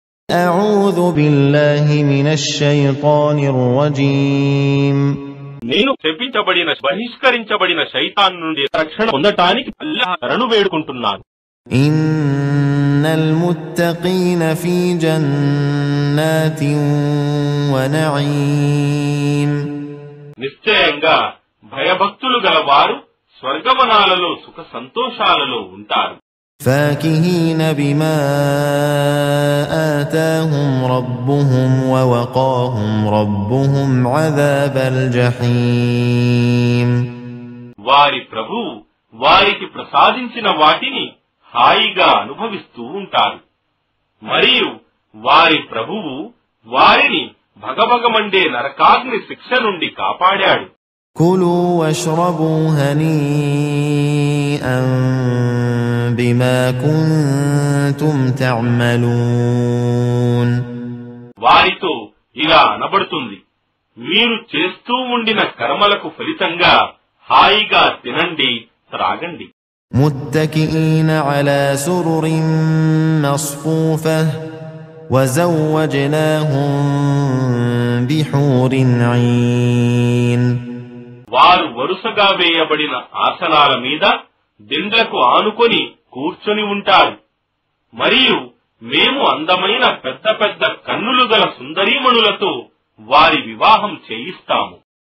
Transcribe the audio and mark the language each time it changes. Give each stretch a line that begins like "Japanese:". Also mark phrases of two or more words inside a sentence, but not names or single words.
Arabic: أعوذ بالله من الشيطان الرجيم
Telugu: నేను శపించబడిన బహిష్కరించబడిన శైతాన్ నుండి రక్షణ పొందటానికి అల్లాహ్ శరణు వేడుకుంటున్నాను.
Arabic: إن المتقين في جنات ونعيم
Telugu: నిశ్చయంగా భయభక్తులు గలవారు స్వర్గవనాలలో సుఖ సంతోషాలలో ఉంటారు.
Arabic: فاكهين بما آتاهم ربهم ووقاهم ربهم عذاب الجحيم
Telugu: వారి ప్రభువు వారికి ప్రసాదించిన వాటిని హాయిగా అనుభవిస్తూ ఉంటారు. మరియు వారి ప్రభువు వారిని భగభగమండే నరకాగ్ని శిక్ష నుండి కాపాడాడు.
Arabic: كلوا واشربوا هنيئا بما كنتم تعملون
Telugu: వారితో ఇలా అనబడుతుంది, మీరు చేస్తూ ఉండిన కర్మలకు ఫలితంగా హాయిగా తినండి, త్రాగండి.
Arabic: متكئين على سرر مصفوفة وزوجناهم بحور عين
Telugu: వారు వరుసగా వేయబడిన ఆసనాల మీద దిండ్లకు ఆనుకొని కూర్చొని ఉంటారు. మరియు మేము అందమైన పెద్ద పెద్ద కన్నులు గల సుందరీమణులతో వారి వివాహం చేయిస్తాము.